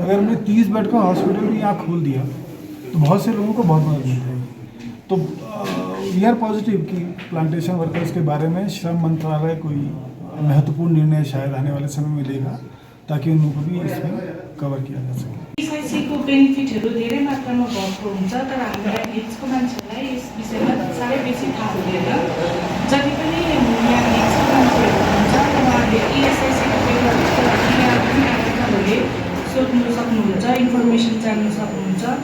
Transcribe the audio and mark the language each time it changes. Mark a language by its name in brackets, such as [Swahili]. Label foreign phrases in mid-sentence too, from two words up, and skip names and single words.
[Hindi] अगर हमने 30 बेड का हॉस्पिटल भी यहाँ खोल दिया तो बहुत से लोगों को बहुत मदद मिल जाएगी। तो [English] we are positive [Hindi] कि [English] plantation workers [Hindi] के बारे में श्रम मंत्रालय कोई महत्वपूर्ण निर्णय शायद आने वाले समय में लेगा, ताकि उन लोगों को भी इसमें कवर किया जा सके। [Nepali] SIC को बेनिफिटहरू धेरै मात्रामा भएको हुन्छ, तर हामीलाई हिल्सको मान्छेहरूलाई यस विषयमा साह्रै बेसी थाहा हुँदैन। जति पनि यहाँ हिल्सको मान्छेहरू हुनुहुन्छ उहाँहरूले ESIC को पेपरको लागि यहाँ पनि आवेदनहरूले सोध्नु सक्नुहुन्छ, इन्फर्मेसन जान्नु सक्नुहुन्छ।